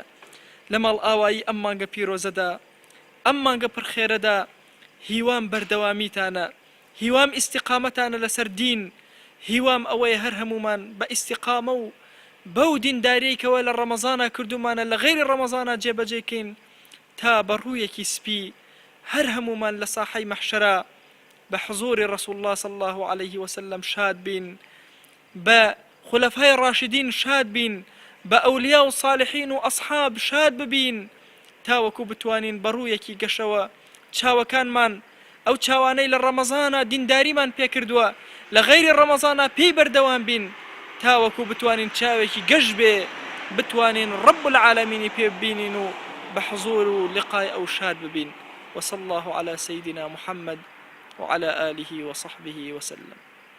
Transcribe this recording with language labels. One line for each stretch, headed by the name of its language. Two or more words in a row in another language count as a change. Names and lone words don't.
Central Kurdish: لە ماڵ ئاوایی ئەم مانگە پیرۆزەدا، ئەم مانگە پڕخێرەدا هیوام بەردەوامیتانە، هیوام ئیستیقامەتانە لەسەر دین، هیوام ئەوەیە هەر هەمومان بە ئیستیقامە و بەو دینداریەکەوە لە ڕەمەزانە کردومانە لە غەیری ڕەمەزانە جێبەجێکەین تا بەڕوویەکی سپی هەر هەمومان لە ساحەی مەحشەرە بە حزوری ڕەسوڵ
Arabic: الله صلی الله عليه وسلم
Central Kurdish: شاد بین، بە خولەفای ڕاشدین شاد بین، بە ئەولیا و صالحین و ئەصحاب شاد ببین، تاوەکو بتوانین بەڕوویەکی گەشەوە چاوەکانمان ئەو چاوانەی لە ڕەمەزانە دینداریمان پێکردووە لە غەیری ڕەمەزانە پێی بەردەوام بین، تاوەکو بتوانین چاوێکی گەشت بێ، بتوانین
Arabic: ڕەب العالەمینی
Central Kurdish: پێ ببینین و بە حزور و لقای ئەو شاد ببین.
Arabic: وصلى الله على سيدنا محمد وعلى آله وصحبه وسلم.